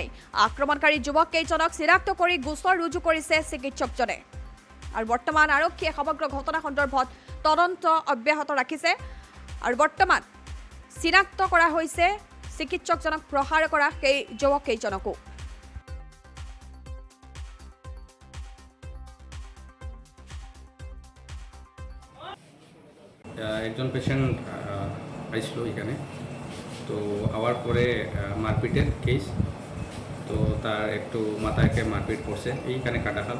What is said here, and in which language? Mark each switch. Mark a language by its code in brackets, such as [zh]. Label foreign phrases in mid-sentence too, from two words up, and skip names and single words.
[as] আক্ৰমণকাৰী যুৱককেইজনক চিনাক্ত কৰি গোচৰ ৰুজু কৰিছে চিকিৎসকজনে আৰু বৰ্তমান আৰক্ষীয়ে সমগ্ৰ ঘটনা সন্দৰ্ভত তদন্ত অব্যাহত ৰাখিছে আৰু বৰ্তমান চিনাক্ত কৰা হৈছে চিকিৎসকজনক প্ৰহাৰ কৰা সেই যুৱককেইজনকো। [bn] একজন পেশেন্ট আসলো এখানে, তো আওয়ার পরে মারপিটের কেস, তো তার একটু মাথায় মারপিট করছে এইখানে কাটাখাল।